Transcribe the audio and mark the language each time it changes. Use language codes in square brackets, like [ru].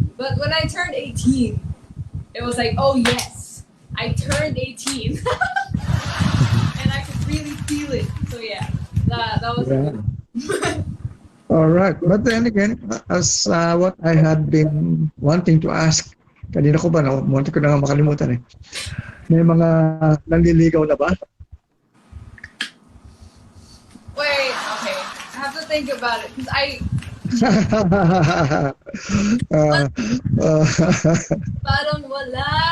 [en] But when I turned 18, it was like, oh yes, I turned 18. And I could really feel it. So yeah, that was Yeah. All right. But then again, as what I had been wanting to ask, [tl] kanina ko ba, munti ko na nga makalimutan eh. May mga nanliligaw na ba? [en] Wait, okay. I have to think about it because [tl] parang wala.